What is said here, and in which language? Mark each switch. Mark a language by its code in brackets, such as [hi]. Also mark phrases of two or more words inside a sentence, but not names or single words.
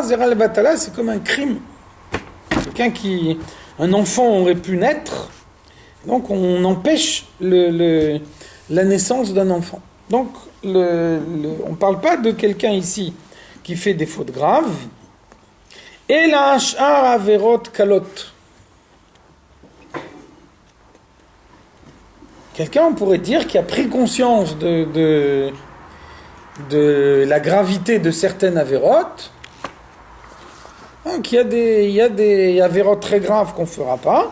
[he] זרע לבטלה, [fr] c'est comme un crime. Un enfant aurait pu naître. Donc on empêche la naissance d'un enfant. Donc on ne parle pas de quelqu'un ici qui fait des fautes graves. [he] ועל עשר עבירות קלות. [fr] Quelqu'un, on pourrait dire, qui a pris conscience de la gravité de certaines avérotes. Donc il y a des avérotes très graves qu'on ne fera pas.